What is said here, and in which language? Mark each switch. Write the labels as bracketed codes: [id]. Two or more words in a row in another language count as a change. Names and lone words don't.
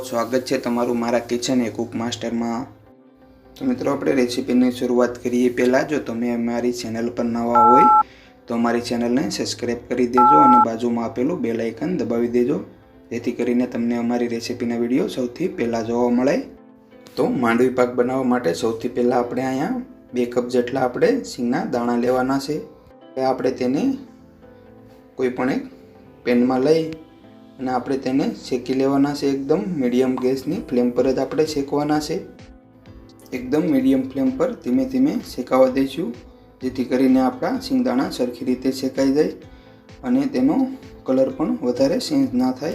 [hi] स्वागत है [gu] તમારું મારા કિચન કૂક માસ્ટરમાં। [hi] तो मित्रों अपने रेसिपी की शुरुआत करिए [gu] પહેલા જો તમે અમારી ચેનલ પર નવા હોય તો અમારી ચેનલને સબ્સ્ક્રાઇબ કર દીજો ઔર બાજુમાં આપેલું બેલ આઇકન દબાવી દેજો જેથી કરીને તમને અમારી રેસીપીના વિડિયો સૌથી પહેલા જોવા મળે। તો માંડવી પાક બનાવવા માટે સૌથી પહેલા આપણે અહીંયા 2 કપ જેટલા આપણે સીંગના દાણા લેવાના છે। આપણે તેને કોઈપણ એક પેનમાં લઈ અને આપણે તેને શેકી લેવાના છે। એકદમ મીડિયમ ગેસની ફ્લેમ પર જ આપણે શેકવાના છે। એકદમ મીડિયમ ફ્લેમ પર ધીમે ધીમે શેકાવા દઈશું જેથી કરીને આપણા સિંગદાણા સરખી રીતે શેકાઈ જાય અને તેનો કલર પણ વધારે ચેન્જ ના થાય।